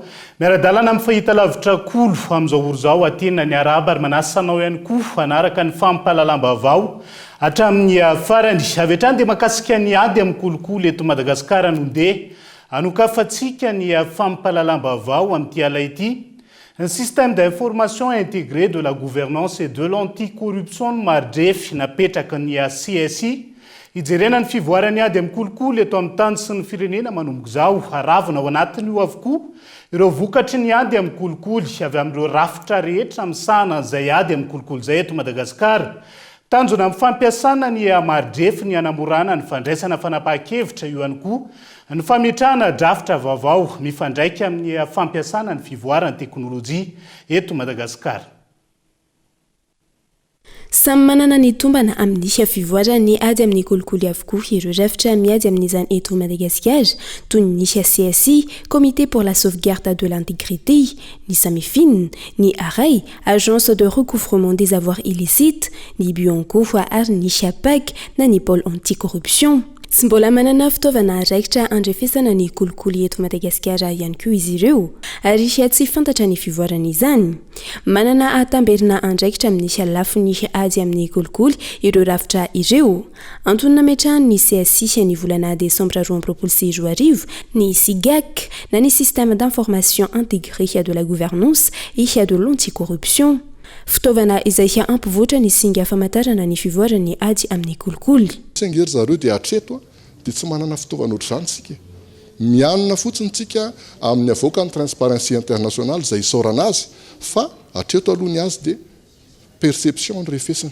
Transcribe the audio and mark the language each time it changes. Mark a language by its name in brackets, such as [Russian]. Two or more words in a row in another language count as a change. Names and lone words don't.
[Malagasy] Miara-dalàna amin'ny fahitalavitra kolo amin'izao oro izao atena ny araba ary manasanao ihany koa anaraka ny fampalalam-baovao hatramin'ny farany. Avy hatrany dia makasika ny ady amin'ny kolikoly eto Madagasikara no ndeha anokafantsika ny fampalalam-baovao amin'ity ala ity. [French] Un système d'information intégré de la gouvernance et de l'anticorruption [Malagasy] no marodrefy napetraka ny CSI. Ijerena ny fivoarany ady amin'ny kolikoly eto amin'ny tany sy ny firenena manomboka izao. Aravina ao anatiny io avokoa ireo vokatry ny ady amin'ny kolikoly avy amin'ireo rafitra rehetra misahana izay ady amin'ny kolikoly izay eto Madagasikara. Tanjona amin'ny fampiasana ny marodrefy ny anamorana ny fandraisana fanapahan-kevitra io ihany koa ny fametrahana drafitra vaovao mifandraika amin'ny fampiasana ny fivoaran'ny teknôlôjia eto Madagasikara. Samy manana ny tombana amin'ny fivoarany ady amin'ny kolikoly avokoa ireo rafitra miady amin'izany eto Madagasikara toy ny CSI, [French] Comité pour la sauvegarde de l'intégrité, [Malagasy] ny Samifin, ny ARAI, [French] Agence de recouvrement des avoirs illicites, [Malagasy] ny Bionco ary ny CHAPAC na ny [French] pôle anticorruption. [Malagasy] Tsy mbola manana fitaovana raikitra andrefesana ny kolikoly eto Madagasikara ihany koa izy ireo ary tsy fantatra ny fivoarana izany. Manana atamberina andraikitra amin'ny lafiny ady amin'ny kolikoly ireo rafitra ireo. Antony nametrahany ny CSI ny volana Desambra 2024 ny SIGAC na ny [French] système d'information intégré de la gouvernance et de l'anticorruption. [Malagasy] Fitaovana izay ampivoatra ny singa famantarana ny fivoarany ady amin'ny kolikoly. Sengery zareo dia atreto dia tsy manana fitaovana ohatr'izany sika. Mianona fotsiny tsika amin'ny avoaka ny Transparency International izay isaorana azy fa atreto alohany azy dia perception ny refesana.